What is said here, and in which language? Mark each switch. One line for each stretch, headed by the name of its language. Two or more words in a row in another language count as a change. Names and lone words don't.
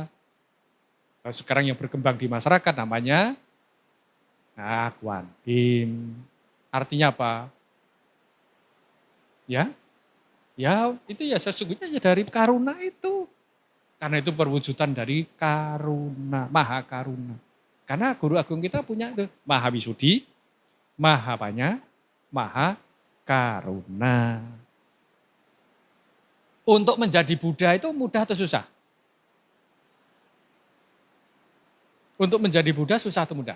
Indonesian: Nah, sekarang yang berkembang di masyarakat namanya Kuan Im. Artinya apa? Ya, itu ya sesungguhnya ya dari karuna itu. Karena itu perwujudan dari karuna,
Pali: maha karuna.
Indonesian: Karena Guru Agung kita punya itu,
Pali: Maha Wisudi, Maha Panya, Maha Karuna.
Indonesian: Untuk menjadi Buddha itu mudah atau susah? Untuk menjadi Buddha susah atau mudah?